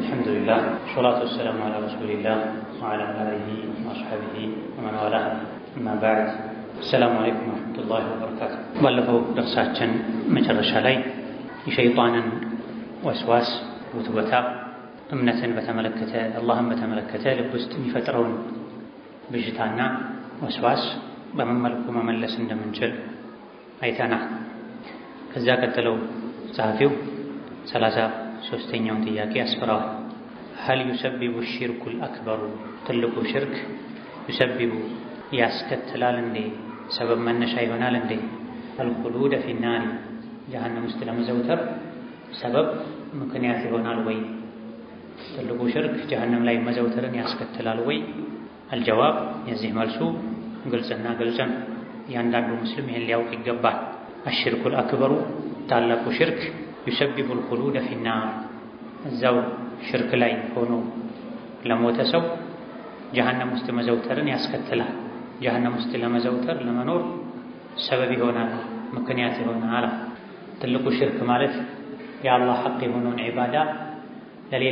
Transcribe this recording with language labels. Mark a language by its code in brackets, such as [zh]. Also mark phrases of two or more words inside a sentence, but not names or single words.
[ar] الحمد لله والصلاة والسلام على رسول الله وعلى آله وأصحابه ومن والاه أما بعد السلام عليكم ورحمة الله وبركاته [am] ባለፈው ደርሳችን መጨረሻ ላይ የሸይጣንን ወስዋስ ውትወታ እምነትን በተመለከተ አላህን በተመለከተ ልብ ውስጥ የሚፈጥረውን ብዥታና ወስዋስ በምን መልኩ መመለስ እንደምንችል አይተናል። ከዛ ቀጥለው ጸሐፊው 33ኛውን ጥያቄ አስፈራው [ar] هل يسبب الشرك الأكبر [am] ትልቁ ሽርክ يسبب ያስከትላል እንዴ ሰበብ መነሻ ይሆናል እንዴ [ar] الخلود في النار [am] ጀሃነም ውስጥ ለመዘውተር ሰበብ ምክንያት ይሆናል ወይ ትልቁ ሽርክ ጀሃነም ላይ መዘውተርን ያስከትላል ወይ الجواب የዚህ መልሱ ግልጽና ግልጽ ያንዳንዱ ሙስሊም ይሄን ሊያውቅ ይገባል [ar] الشرك الأكبر [am] ታላቁ ሽርክ يسبب [ar] الخلود في النار [am] እዛው ሽርክ ላይ ሆኖ ለሞተ ሰው ጀሃነም ውስጥ መዘውተርን ያስከትላል ጀሃነም ውስጥ ለመዘውተር ለመኖር ሰበብ ይሆናል ምክንያት ይሆናል ትልቁ ሽርክ ማለት የአላህ ሐቅ የሆነውን ዒባዳ ለሌላ